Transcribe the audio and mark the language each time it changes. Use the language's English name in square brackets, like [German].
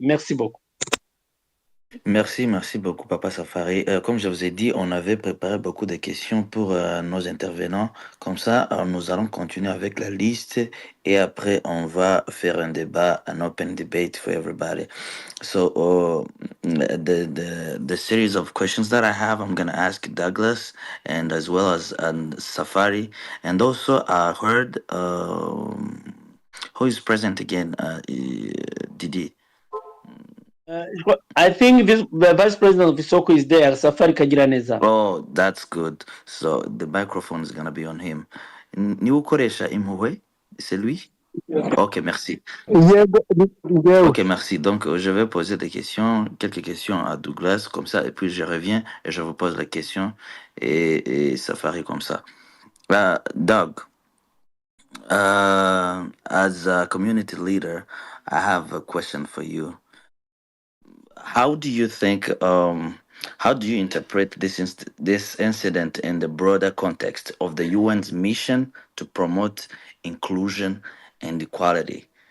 [French] Merci beaucoup. Merci beaucoup, Papa Safari. Comme je vous ai dit, on avait préparé beaucoup de questions pour nos intervenants. Comme ça, nous allons continuer avec la liste et après, on va faire un débat, [English] an open debate for everybody. So, the series of questions that I have, I'm going to ask Douglas and as well as Safari. And also, I heard who is present again? Didi. I think the Vice President of Isoko is there, Safari Kagiraneza. Oh, that's good. So the microphone is gonna be on him. [Kinyarwanda] Ni ukoresha impuhwe? [French] C'est lui? Ok, merci. Ok, merci. Donc, je vais poser des questions, quelques questions à Douglas, comme ça, et puis je reviens et je vous pose la question et Safari comme ça. [English] Doug, as a community leader, I have a question for you. How do you think, how do you interpret this incident in the broader context of the UN's mission to promote inclusion and equality?